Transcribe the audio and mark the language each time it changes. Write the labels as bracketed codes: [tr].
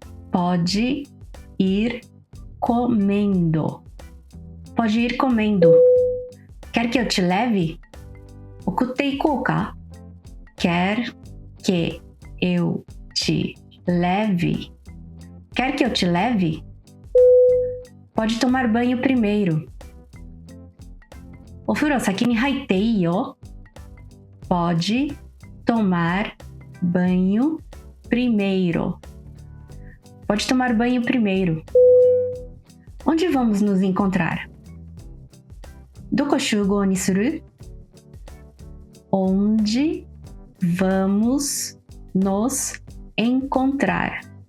[pt] Pode ir comendo. Pode ir comendo. Quer que eu te leve? [ja] 送っていこうか？ [pt] Quer que eu te leve? Quer que eu te leve? Pode tomar banho primeiro. [ja] お風呂先に入っていいよ。 [pt] Pode tomar banho primeiro. Pode tomar banho primeiro. Onde vamos nos encontrar? [ja] どこ集合にする？ [pt] Onde vamos nos encontrar?